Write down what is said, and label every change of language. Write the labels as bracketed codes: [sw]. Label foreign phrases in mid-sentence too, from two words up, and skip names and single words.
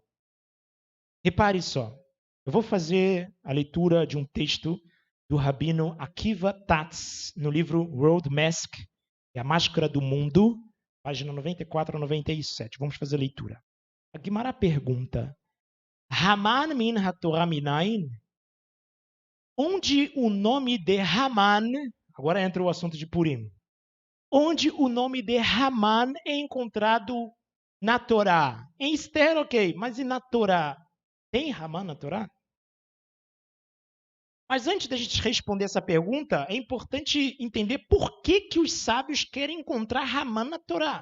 [pt] Repare só, eu vou fazer a leitura de um texto do Rabino Akiva Tatz, no livro World Mask, é a Máscara do Mundo, página 94 a 97. Vamos fazer a leitura. A Guimará pergunta, [he] המן מן התורה מנין? [pt] Onde o nome de Haman, agora entra o assunto de Purim, onde o nome de Haman é encontrado na Torá? Em Esther, ok, mas e na Torá? Tem Haman na Torá? Mas antes da gente responder essa pergunta, é importante entender por que os sábios querem encontrar Haman na Torá.